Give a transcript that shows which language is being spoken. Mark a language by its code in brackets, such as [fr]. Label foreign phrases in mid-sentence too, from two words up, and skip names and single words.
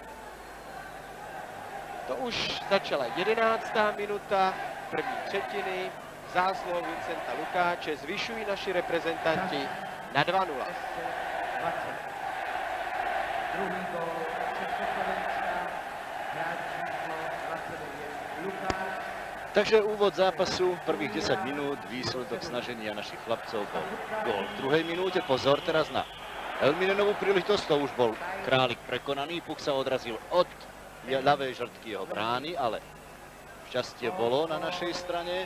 [cs] To už začala 11. minuta první třetiny. Zásluhou Vincenta Lukáče zvyšují naši reprezentanti na 2-0. Druhý gól Československa, hráč číslo 29 Lukáč. [sk] Takže úvod zápasu, prvých 10 minút, výsledok snaženia našich chlapcov bol gól v druhej minúte. Pozor teraz na Helminenovú príležitosť, to už bol Králik prekonaný, puk sa odrazil od ľavej žrtky jeho brány, ale šťastie bolo na našej strane.